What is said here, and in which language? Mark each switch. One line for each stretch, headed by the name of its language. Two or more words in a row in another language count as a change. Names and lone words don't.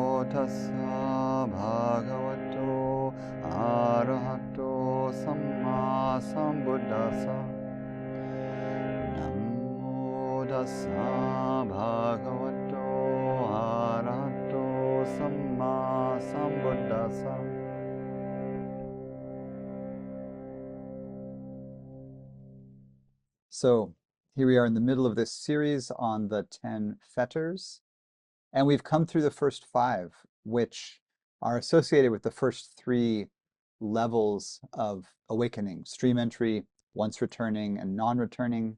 Pali: tassa bhagavato arahato samma sambuddhassa. Namo tassa bhagavato arahato samma sambuddhassa.
English: So here we are in the middle of this series on the 10 fetters, and we've come through the first 5, which are associated with the first 3 levels of awakening: stream entry, once returning, and non-returning.